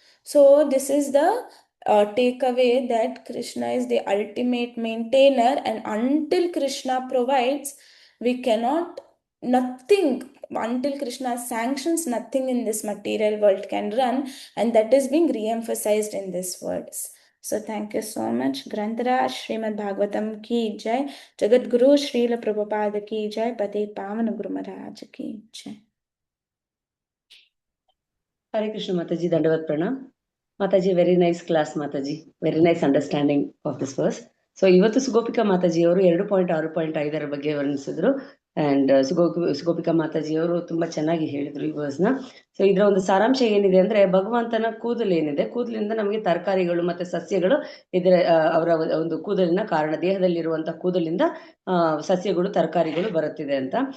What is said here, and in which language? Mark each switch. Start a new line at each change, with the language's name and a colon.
English: So this is the takeaway, that Krishna is the ultimate maintainer, and until Krishna provides, we cannot, nothing, until Krishna sanctions, nothing in this material world can run. And that is being re-emphasized in these words. So thank you so much.
Hindi: Grantaraj Srimad Bhagavatam ki jai. Jagat Guru Srila Prabhupada की जय. पते पावन गुरु महाराज की जय. Hare Krishna Mataji, Dandavat Pranam.
English: Mataji, very nice class Mataji. Very nice understanding of this verse.
Kannada: So ಇವತ್ತು ಸುಗೋಪಿಕಾ ಮಾತಾಜಿಯವರು 2.6.5 ಬಗ್ಗೆ ವರ್ಣಿಸಿದ್ರು. And ಸುಗೋಪಿಕಾ ಮಾತಾಜಿಯವರು ತುಂಬಾ ಚೆನ್ನಾಗಿ ಹೇಳಿದ್ರು ಈ ವರ್ಸ್ನ. ಸೊ ಇದರ ಒಂದು ಸಾರಾಂಶ ಏನಿದೆ ಅಂದ್ರೆ, ಭಗವಂತನ ಕೂದಲು ಏನಿದೆ, ಕೂದಲಿಂದ ನಮಗೆ ತರಕಾರಿಗಳು ಮತ್ತೆ ಸಸ್ಯಗಳು, ಇದರ ಅವರ ಒಂದು ಕೂದಲಿನ ಕಾರಣ, ದೇಹದಲ್ಲಿರುವಂತಹ ಕೂದಲಿಂದ ಸಸ್ಯಗಳು ತರಕಾರಿಗಳು ಬರುತ್ತಿದೆ ಅಂತ.